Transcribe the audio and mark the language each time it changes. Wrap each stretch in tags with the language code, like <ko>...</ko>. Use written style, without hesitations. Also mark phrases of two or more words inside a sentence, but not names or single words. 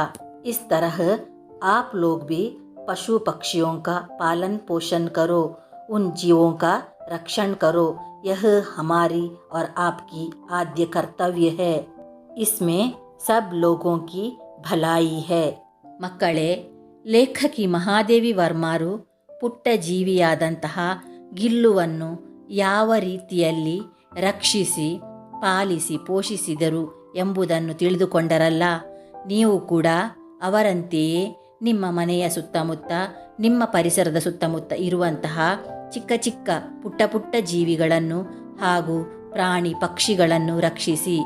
<hi>इस तरह आप लोग भी पशु पक्षियों का पालन पोषण करो, उन जीवों का रक्षण करो। यह हमारी और आपकी आद्य कर्तव्य है। इसमें सब लोगों की भलाई है।</hi> <kn>ಮಕ್ಕಳೇ, ಲೇಖಕಿ ಮಹಾದೇವಿ ವರ್ಮಾರು ಪುಟ್ಟ ಜೀವಿಯಾದಂತಹ ಗಿಲ್ಲುವನ್ನು ಯಾವ ರೀತಿಯಲ್ಲಿ ರಕ್ಷಿಸಿ ಪಾಲಿಸಿ ಪೋಷಿಸಿದರು ಎಂಬುದನ್ನು ತಿಳಿದುಕೊಂಡರಲ್ಲ। ನೀವು ಕೂಡ ಅವರಂತೆಯೇ ನಿಮ್ಮ ಮನೆಯ ಸುತ್ತಮುತ್ತ, ನಿಮ್ಮ ಪರಿಸರದ ಸುತ್ತಮುತ್ತ ಇರುವಂತಹ ಚಿಕ್ಕ ಚಿಕ್ಕ ಪುಟ್ಟ ಪುಟ್ಟ ಜೀವಿಗಳನ್ನು ಹಾಗೂ ಪ್ರಾಣಿ ಪಕ್ಷಿಗಳನ್ನು ರಕ್ಷಿಸಿ।</kn>